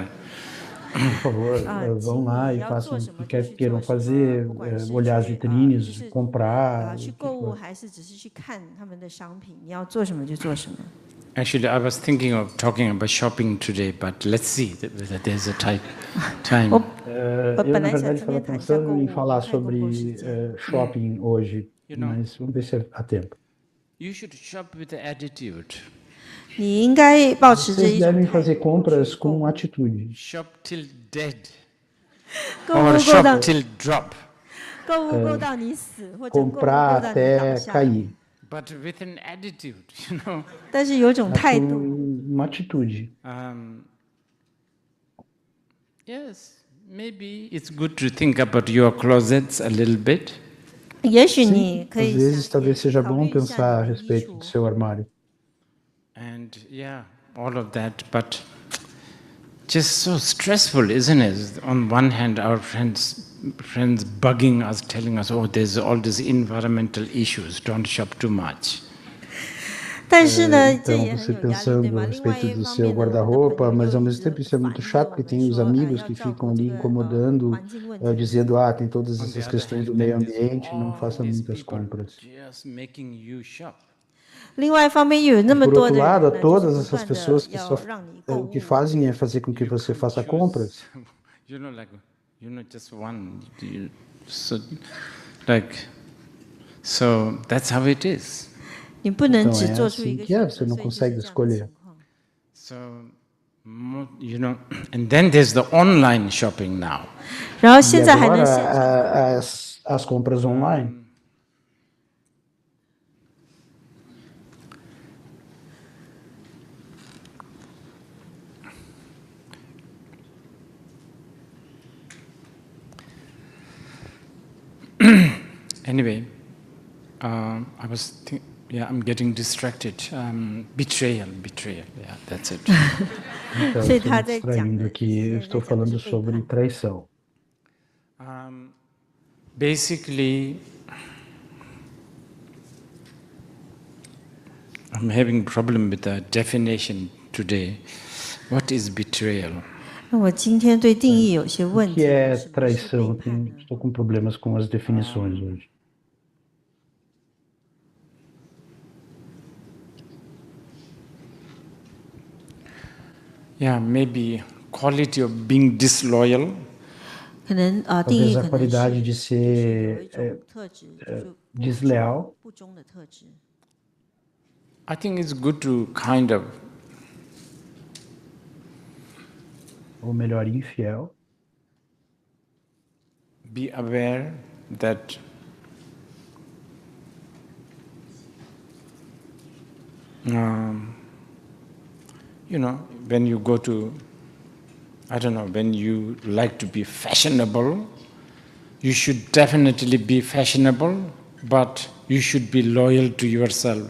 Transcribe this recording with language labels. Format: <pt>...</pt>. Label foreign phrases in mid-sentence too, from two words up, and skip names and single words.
<pt>Por favor, vão lá e façam o que queiram fazer, olhar as vitrines, comprar.</pt> <zh>去购物还是只是去看他们的商品，你要做什么就做什么。</zh> <en>Actually, I was thinking of talking about shopping today, but let's see whether there's a time.</en> <pt>Eu, na verdade, estava pensando em falar sobre shopping hoje, mas vamos ver se há tempo.</pt> <en>You should shop with the attitude.</en> <zh>你应该保持着</zh> <pt>Vocês devem fazer compras com atitude.</pt> <en>Shop till dead.</en> <zh>购</zh> <en>Or</en> <zh>物</zh> <en>shop</en> <zh>到</zh> <en>till drop.</en> <zh>购物购到你死，或者购物购</zh> <pt>Comprar</pt> <zh>到你倒</zh> <pt>até</pt> <zh>下。</zh> <pt>cair.</pt> <en>But with an attitude,</en> <zh>但是有一种态度。</zh> <pt>Uma atitude.</pt> <en>Yes, maybe it's good to think about your closets a little bit.</en> <zh>也许你</zh> <pt>Sim,</pt> <zh>可</zh> <pt>às</pt> <zh>以</zh> <pt>vezes talvez seja bom pensar a respeito do seu armário.</pt> <en>And yeah, all of that, but just so stressful, isn't it? On one hand, our friends bugging us, telling us, oh, there's all these environmental issues, don't shop too much.</en> <zh>但</zh> <pt>Então você pensando a respeito do seu guarda-roupa, mas ao mesmo tempo isso é muito chato, porque tem os amigos que ficam ali incomodando, dizendo, tem todas essas questões do meio ambiente, não faça muitas compras.</pt> <en>Just making you shop.</en> <zh>另外一方面，又有那么</zh> <pt>Por</pt> <zh>多</zh> <pt>outro</pt> <zh>的</zh> <pt>lado,</pt> <zh>人</zh> <pt>há</pt> <zh>呢，就是</zh> <pt>todas</pt> <zh>不</zh> <pt>essas</pt> <zh>断的</zh> <pt>pessoas que</pt> <zh>要</zh> <pt>só</pt> <zh>让你购</zh> <pt>o que</pt> <zh>物。</zh> <pt>fazem é fazer com que você faça compras.</pt> <en>Like, just one. So that's how it is.</en> <zh>你不能</zh> <pt>Então</pt> <zh>只</zh> <pt>é</pt> <zh>做出一</zh> <pt>assim</pt> <zh>个</zh> <pt>que é,</pt> <zh>选</zh> <pt>você</pt> <zh>择，</zh> <pt>não</pt> <zh>所以就是</zh> <pt>consegue</pt> <zh>这样的</zh> <pt>escolher.</pt> <zh>情况。</zh> <en>So, and then there's the online shopping now.</en> <zh>然后</zh> <pt>E</pt> <zh>现在还能</zh> <pt>agora</pt> <zh>线上。</zh> <pt>as compras online.</pt> <en>Anyway, I was I'm getting distracted. Betrayal. Yeah, that's it.</en> <pt>Então, eu estou me distraindo aqui, eu estou falando sobre traição.</pt> <en>Basically, I'm having a problem with the definition today. What is betrayal?</en> <zh>那我今天对定义有些</zh> <pt>O</pt> <zh>问</zh> <pt>que</pt> <zh>题。</zh> <pt>é traição? Estou com problemas com as definições hoje.</pt> <en>Yeah, maybe quality of being disloyal.</en> <zh>可能定</zh> <pt>Talvez</pt> <zh>义</zh> <pt>a</pt> <zh>可能</zh> <pt>qualidade de</pt> <zh>是有</zh> <pt>ser</pt> <zh>一种特质，就是不</zh> <pt>desleal.</pt> <zh>不忠的特质。</zh> <en>I think it's good to kind of</en> <pt>Ou melhor, infiel.</pt> <en>be aware that when you go to, I don't know, when you like to be fashionable, you should definitely be fashionable, but you should be loyal to yourself.</en>